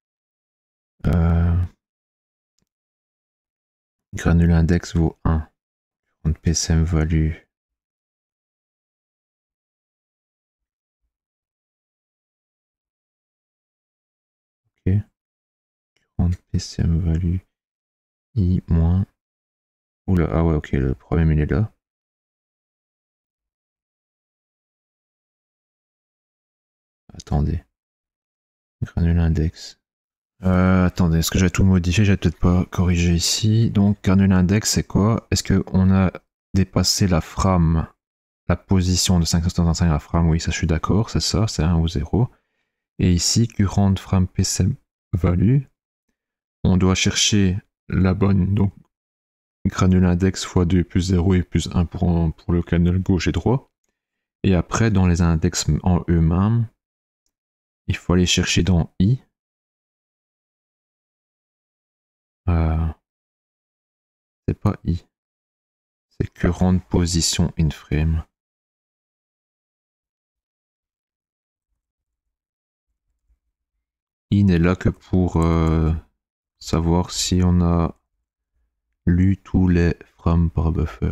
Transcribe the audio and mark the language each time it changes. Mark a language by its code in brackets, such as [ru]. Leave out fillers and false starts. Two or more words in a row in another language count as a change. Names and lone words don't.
[en] Granule index [fr] vaut 1. Compte [en] PCM value. [fr] Ok. Compte [en] PCM value. [fr] I moins. Oula, ah ouais, ok, le problème il est là. Attendez. [en] Granule index. [fr] Attendez, est-ce que j'ai tout modifié? J'ai peut-être pas corrigé ici. Donc, [en] granule index, [fr] c'est quoi? Est-ce qu'on a dépassé la frame, la position de 575 à la frame? Oui, ça je suis d'accord, c'est ça, c'est 1 ou 0. Et ici, [en] current frame PCM value, [fr] on doit chercher la bonne, donc [en] granule index [fr] fois 2 plus 0 et plus 1 pour le canal gauche et droit. Et après, dans les index en eux-mêmes, il faut aller chercher dans I. C'est pas I. [en] C'est current position in frame. [fr] I n'est là que pour savoir si on a lu tous les frames par buffer.